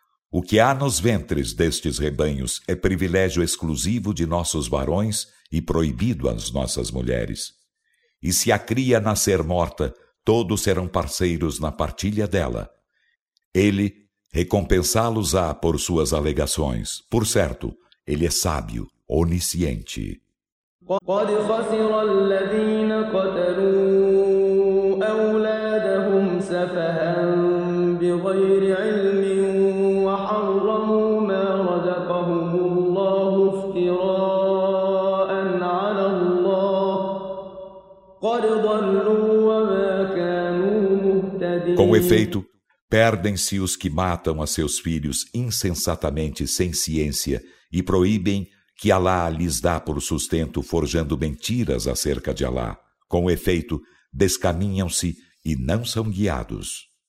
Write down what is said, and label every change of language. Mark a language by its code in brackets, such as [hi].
[pt] O que há nos ventres destes rebanhos é privilégio exclusivo de nossos varões e proibido às nossas mulheres. E se a cria nascer morta, todos serão parceiros na partilha dela. Ele recompensá-los-á por suas alegações. Por certo, ele é sábio, onisciente. [ar] قد خسر الذين قتلوا أولادهم سفها بغير علم وحرموا ما رزقهم الله افتراء على الله قد ضلوا وما كانوا مهتدين. [pt] Com efeito, perdem-se os que matam a seus filhos insensatamente, sem ciência, e proíbem que Alá lhes dá por sustento forjando mentiras acerca de Alá. Com efeito, descaminham-se e não são guiados.